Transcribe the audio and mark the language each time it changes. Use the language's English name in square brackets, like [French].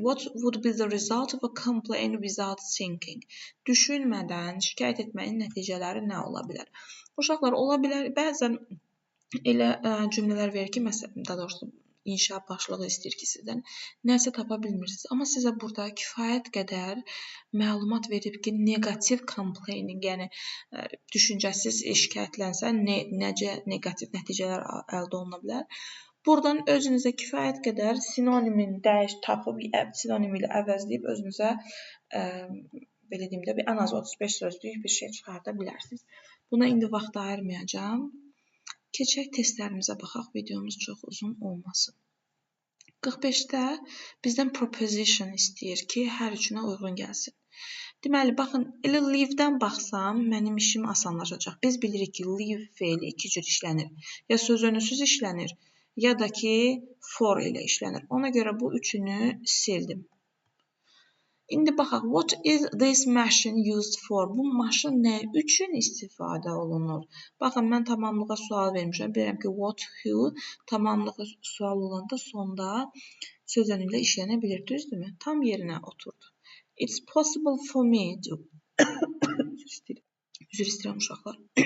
[English] What would be the result of a complaint without thinking? [Azerbaijani] Düşünmədən şikayət etməyin nəticələri nə ola bilər? Uşaqlar, ola bilər, bəzən elə cümlələr verir ki, məsələn, daha doğrusu inşa başlığı istəyir ki, sizdən nəsə tapa bilmirsiniz. Amma sizə burada kifayət qədər məlumat verib ki, negativ complaining, yəni düşüncəsiz şikayətlənsə necə negativ nəticələr əldə oluna bilər. Buradan özünüzə kifayət qədər sinonimin tapıb, sinonim ilə əvəzləyib özünüzə belə deyim də, ən az 35 sözlük bir şey çıxarda bilərsiniz. Buna indi vaxt ayırmayacağım. Keçək testlərimizə baxaq, videomuz çox uzun olmasın. 45-də bizdən proposition istəyir ki, hər üçünə uyğun gəlsin. Deməli, baxın, elə leave-dən baxsam, mənim işim asanlaşacaq. Biz bilirik ki, leave feili iki cür işlənir. Ya sözünüsüz işlənir, ya da ki, for ilə işlənir. Ona görə bu üçünü sildim. İndi baxaq, [English] what is this machine used for? [Azerbaijani] Bu maşın nə üçün istifadə olunur? Baxın, mən tamamlığa sual vermişəm. Bilirəm ki, what, who tamamlığa sual olanda sonda sözün ilə işlənə bilir, düzdürmü? Tam yerinə oturdu. [English] It's possible for me to... [Azerbaijani] Üzr istəyirəm uşaqlar.